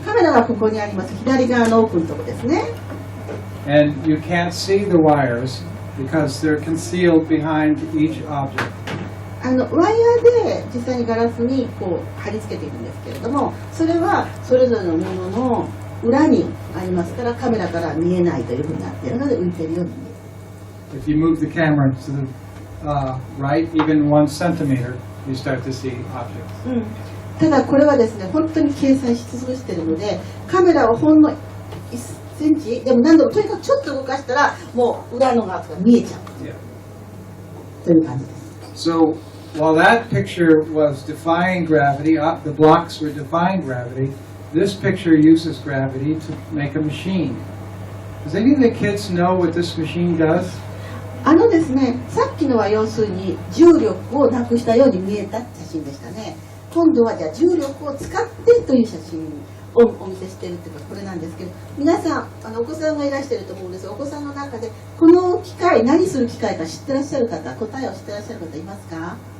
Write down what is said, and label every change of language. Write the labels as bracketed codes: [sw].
[ja] カメラはここにあります。左側の奥のところですね。 [en] and you can't see the wires because they're concealed behind each object. [ja] ワイヤーで実際にガラスにこう貼り付けていくんですけれども、それはそれぞれのものの裏にありますから、カメラから見えないというふうになっているので浮いているように見える。 [en] If you move the camera to the right, even 1 centimeter, you start to see objects. [ja] ただこれはですね、本当に計算し尽くしているので、カメラをほんの1センチでも何度もとにかくちょっと動かしたらもう裏のが見えちゃう [en] Yeah. [ja] という感じです。 [en] So while that picture was defying gravity, the blocks were defying gravity, this picture uses gravity to make a machine. Does any of the kids know what this machine does? [ja] ですね、さっきのは要するに重力をなくしたように見えた写真でしたね。今度はじゃあ重力を使ってという写真をお見せしているというか、これなんですけど、皆さんお子さんがいらしていると思うんですが、お子さんの中でこの機械、何する機械か知ってらっしゃる方、答えを知ってらっしゃる方いますか？